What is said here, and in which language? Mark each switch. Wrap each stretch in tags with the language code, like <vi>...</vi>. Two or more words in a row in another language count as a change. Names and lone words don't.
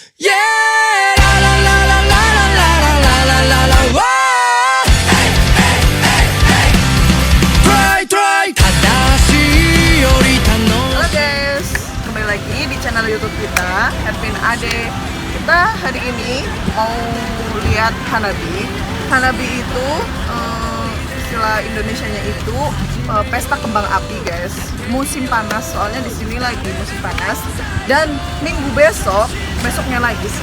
<en>Yeah! La la la la la la la la la la la la Wow! Try try</en> <ja>正しいより楽しい</ja> <id>Halo guys, kembali lagi di channel YouTube kita, Edwin Ade. Kita hari ini mau lihat Hanabi. Hanabi itu istilah Indonesianya itu pesta kembang api guys. Musim panas, soalnya di sini lagi musim panas. Dan minggu besoknya lagi sih.</id>